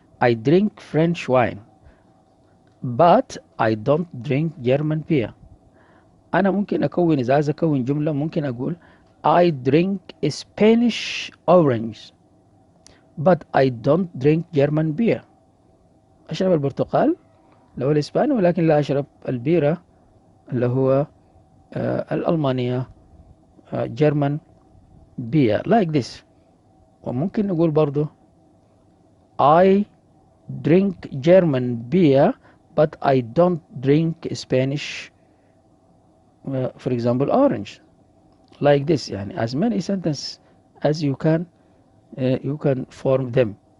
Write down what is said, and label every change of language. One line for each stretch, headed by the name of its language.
English: I drink French wine, but I don't drink German beer.
Arabic: أنا ممكن أكون، إذا عايز أكون جملة ممكن أقول
English: I drink Spanish orange, but I don't drink German beer.
Arabic: أشرب البرتقال اللي هو الإسباني، ولكن لا أشرب البيرة اللي هو الألمانية
English: German beer, like this.
Arabic: وممكن نقول برضو
English: I drink German beer, but I don't drink Spanish, for example, orange, like this. يعني as many sentences as you can form them.